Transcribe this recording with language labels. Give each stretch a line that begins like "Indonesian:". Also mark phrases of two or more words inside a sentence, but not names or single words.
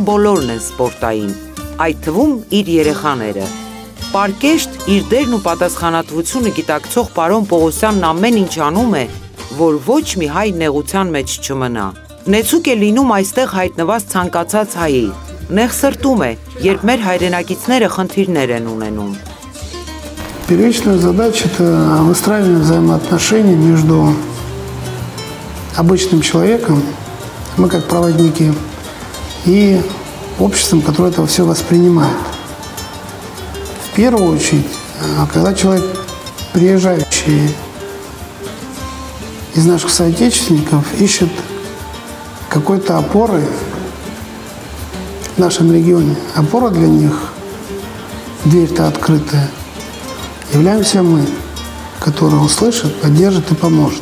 Armenian: բոլորն են սպորտային, այդ թվում իր երեխաները։ Պարկեշտ իր դերն ու պատասխանատվությունը գիտակցող պարոն Պողոսյանն ամեն ինչ անում է, որ ոչ մի հայ նեղության մեջ չմնա։ Նեցուկ է լինում այստեղ հայտնված ցանկացած հայի, նեղսրտում է, երբ մեր հայրենակիցները խնդիրներ են ունենում։
Russian: Первичная задача – это выстраивание взаимоотношений между обычным человеком, мы как проводники, и обществом, которое это все воспринимает. В первую очередь, когда человек, приезжающий из наших соотечественников, ищет какой-то опоры в нашем регионе, опора для них, дверь-то открытая, являемся мы, который услышит, поддержит и поможет.